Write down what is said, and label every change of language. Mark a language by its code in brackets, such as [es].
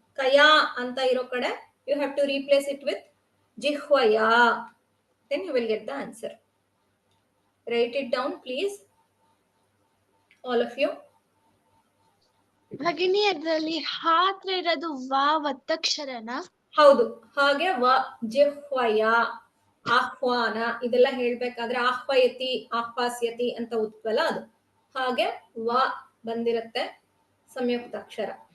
[kn] ಕಯಾ ಅಂತ ಇರೋ ಕಡೆ [en] You have to replace it with ಜಿಹ್ವಯಾ, then you will get the answer. Write it down please, all of you. [kn] ಭಗಿನಿ, ಅದರಲ್ಲಿ ಹಾತ್ರ ಇರೋದು ವಾ ಒತ್ತಕ್ಷರನ? ಹೌದು, ಹಾಗೆ ವ ಜಿಹ್ವಯ ಆಹ್ವಾನ ಇದೆಲ್ಲ ಹೇಳ್ಬೇಕಾದ್ರೆ ಆಹ್ವಯತಿ ಆಹ್ವಾಸ್ಯತಿ ಅಂತ ಉತ್ವಲ್ಲ, ಅದು ಹಾಗೆ ವ ಬಂದಿರುತ್ತೆ ಸಂಯುಕ್ತಾಕ್ಷರ.